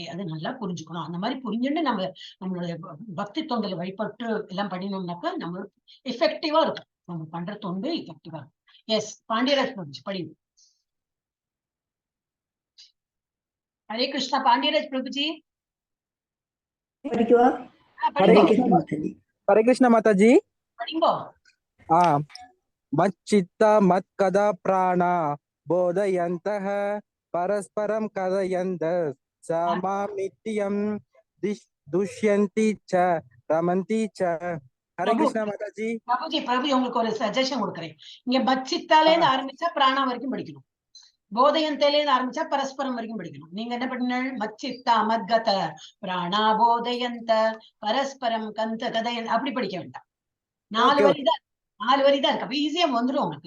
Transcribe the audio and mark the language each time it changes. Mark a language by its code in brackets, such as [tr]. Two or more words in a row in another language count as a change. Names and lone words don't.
[ta] அது நல்லா புரிஞ்சுக்கணும். அந்த மாதிரி புரிஞ்சுட்டு நம்மளுடைய பக்தி தொண்டில் வழிபட்டு எல்லாம் பண்ணினோம்னாக்கா நம்ம எஃபெக்டிவா இருக்கும். நம்ம பண்ற தொண்டு எஃபெக்டிவா இருக்கும். எஸ் பாண்டியராஜ் பிரபுஜி படிங்க. [hi] हरे कृष्णा [ta] பாண்டியராஜ் பிரபுஜி. [hi] हरे कृष्ण माताजी। [ta] படிங்கோ. [sa] मच्चित्ता मत्कदा प्राणा बोधयन्तः परस्परं कथयन्तः समामित्यं दुष्यन्ति च रमन्ति च। [hi] हरे कृष्ण माताजी। [ta] பிரபு உங்களுக்கு ஒரு சஜஷன் கொடுக்குறேன். இங்க மச்சித்தாலே இருந்து ஆரம்பிச்சா பிராணா வரைக்கும் படிக்கணும். போதயந்தேல இருந்து ஆரம்பிச்சா பரஸ்பரம் வரைக்கும் படிக்கணும். நீங்க என்ன பண்ணீங்க? [sa] मच्चित्ता मद्गत प्राणा बोधयन्त परस्परम् कन्त कथयन् [ta] அப்படி படிக்க வேண்டாம். 4 வரி தான் இருக்கு. அப்ப ஈஸியா வந்துடும் உங்களுக்கு.